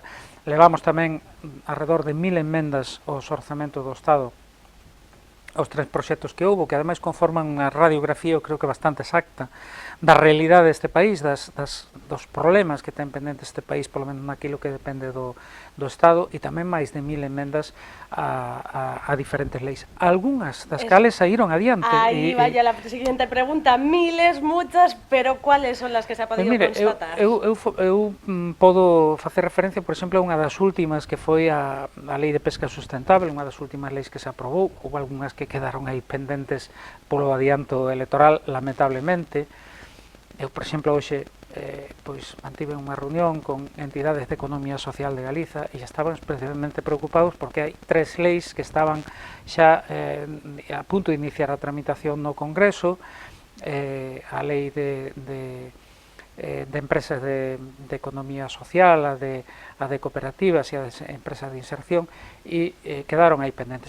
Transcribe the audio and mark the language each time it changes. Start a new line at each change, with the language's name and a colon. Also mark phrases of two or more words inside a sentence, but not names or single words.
Galician: Levamos tamén alrededor de 1.000 enmendas aos orzamentos do Estado, aos 3 proxectos que houbo, que ademais conforman unha radiografía, eu creo que bastante exacta, da realidade deste país, dos problemas que ten pendente este país, polo menos naquilo que depende do Estado, e tamén máis de 1.000 enmendas a diferentes leis. Algúnas das cales saíron adiante.
Spanish: Aí vaya la siguiente pregunta. Miles, muchas, pero ¿cuáles son las que se ha podido constatar?
Galician: Eu podo facer referencia, por exemplo, a unha das últimas que foi a Lei de Pesca Sustentable, unha das últimas leis que se aprobou. Houve algunhas que quedaron aí pendentes polo adianto electoral, lamentablemente. Eu, por exemplo, hoxe pois mantive unha reunión con entidades de economía social de Galiza e estaban especialmente preocupados porque hai 3 leis que estaban xa a punto de iniciar a tramitación no Congreso, a lei de empresas de economía social, a de cooperativas e a de empresas de inserción, e quedaron aí pendentes.